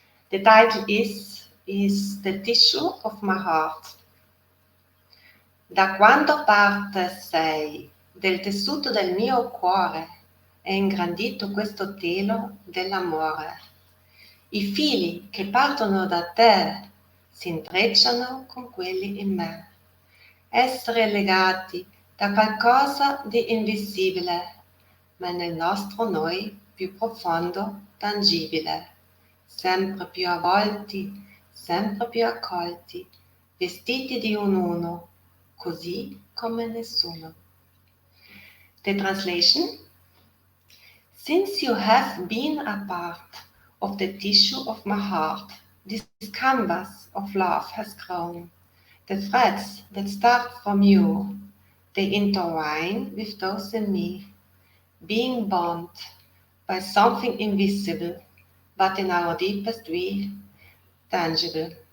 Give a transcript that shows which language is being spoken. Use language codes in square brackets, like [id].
[en] The title is The Tissue of My Heart. [it] Da quando parte sei del tessuto del mio cuore è ingrandito questo telo dell'amore. I fili che partono da te si intrecciano con quelli in me. Essere legati da qualcosa di invisibile, ma nel nostro noi più profondo, tangibile. Sempre più avvolti, sempre più accolti, vestiti di un uno, così come nessuno. [en] The translation: Since you have been a part of the tissue of my heart, this canvas of love has grown. The threads that start from you, they intertwine with those in me, being bound by something invisible, but in our deepest we, tangible.